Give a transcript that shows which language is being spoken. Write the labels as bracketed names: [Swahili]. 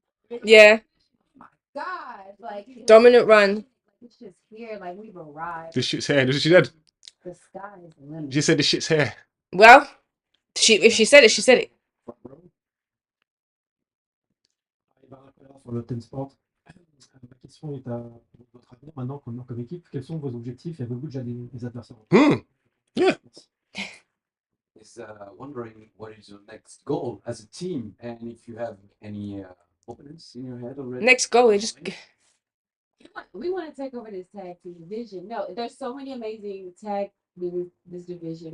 [English] Like Yeah. oh my God. Like Dominant run. Like it's just here. Like we've arrived. This shit's here. This is what she said. The sky is the limit. She said this shit's here. Well, if she said it, she said it. [French] Sur le Sport. Ma question est à votre avenir maintenant comme équipe. Quels sont vos objectifs et avez-vous déjà des adversaires? [English] Yeah. Is wondering what is your next goal as a team, and if you have any opponents in your head already. Next goal is just. We want to take over this tag team division. No, there's so many amazing tag teams this division.